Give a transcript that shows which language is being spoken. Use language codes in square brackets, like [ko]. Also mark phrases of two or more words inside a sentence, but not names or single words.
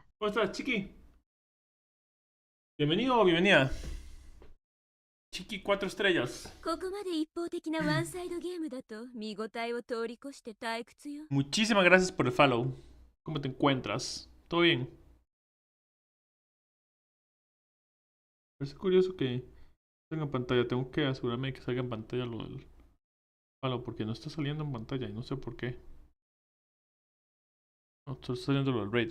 [es] ¿Cómo estás, Chiqui? Bienvenido o bienvenida. Chiqui 4 estrellas. [ja] ここまで一方的なワンサイドゲームだと見応えを通り越して退屈よ。 [es] Muchísimas gracias por el follow. ¿Cómo te encuentras? ¿Todo bien? Parece curioso que salga en pantalla. Tengo que asegurarme de que salga en pantalla lo del follow, porque no está saliendo en pantalla y no sé por qué. No, está saliendo lo del raid.